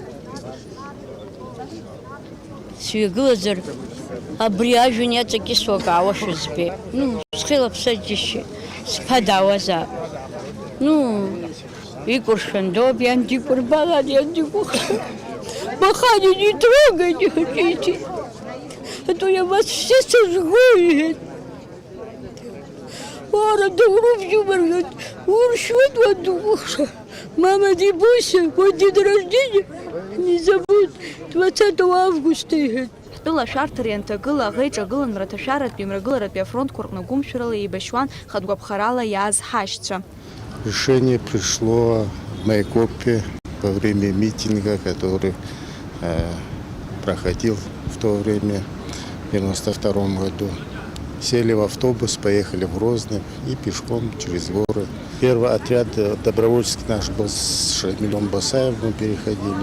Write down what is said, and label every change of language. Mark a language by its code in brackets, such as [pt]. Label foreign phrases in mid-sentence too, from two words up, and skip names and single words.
[ab] Сҩагылазар, абри ажәҩан иаҵакьысуа акаауашәа збеит. Схилаԥса џьысшьеит, сԥа даауазаап. Икәыршәандоуп, иан дикәырбалан, иан дикәыхшан. Махани, [ru] не трогай, не хотите, а то я вас все сожгу, [ab] иҳәеит. Уара, Дауру бжьымырган, уршьуеит уан дукәыхша. [ru] Мама, не бойся, мой день рождения не забудь, 20 августа, [ab] иҳәеит. Ҳтәыла ашәарҭара ианҭагыла, аӷа иҿагылан рҭашәаратәи мрагыларатәи афронтқәа рҟны гәымшәарала еибашьуан хатәгәаԥхарала иааз ҳашьцәа. [ru] Решение пришло в Майкопе во время митинга, который проходил в то время, в 1992 году. Сели в автобус, поехали в Грозный и пешком через горы. Первый отряд добровольческий наш был с Шамилем Басаевым, мы переходили.